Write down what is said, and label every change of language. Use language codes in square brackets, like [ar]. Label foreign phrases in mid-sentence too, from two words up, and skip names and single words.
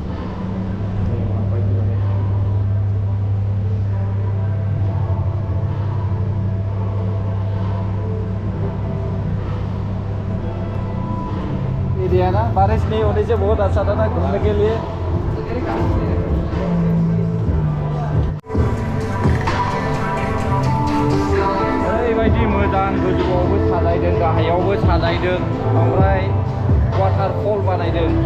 [hi] एरिया ना बारिश नहीं होने से बहुत अच्छा था ना घूमने के लिए [brx] ओरैबायदि मोजां गोजौआवबो साजायदों गाहायावबो साजायदों ओमफ्राय वाटारफल बानायदों